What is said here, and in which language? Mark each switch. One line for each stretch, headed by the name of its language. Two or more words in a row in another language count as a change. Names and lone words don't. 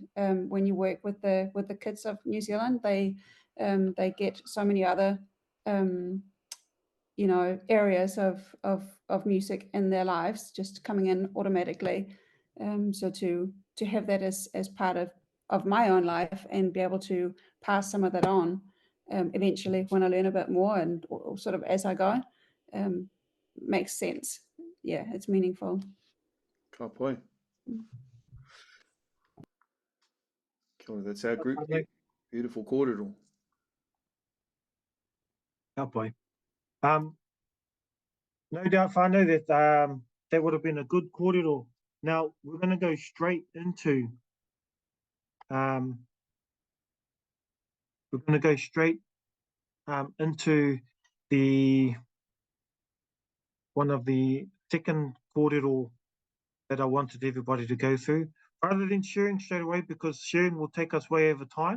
English: When you work with the kids of New Zealand, they get so many other areas of music in their lives just coming in automatically. So to have that as part of my own life and be able to pass some of that on eventually when I learn a bit more and or sort of as I go, makes sense. Yeah, it's meaningful.
Māori: Ka pai. Kia ora,
English: that's our group. Beautiful kōrero.
Māori: Ka pai.
English: No doubt, whānau, that that would have been a good kōrero. Now we're going to go straight into into the one of the second kōrero that I wanted everybody to go through, rather than sharing straight away, because sharing will take us way over time.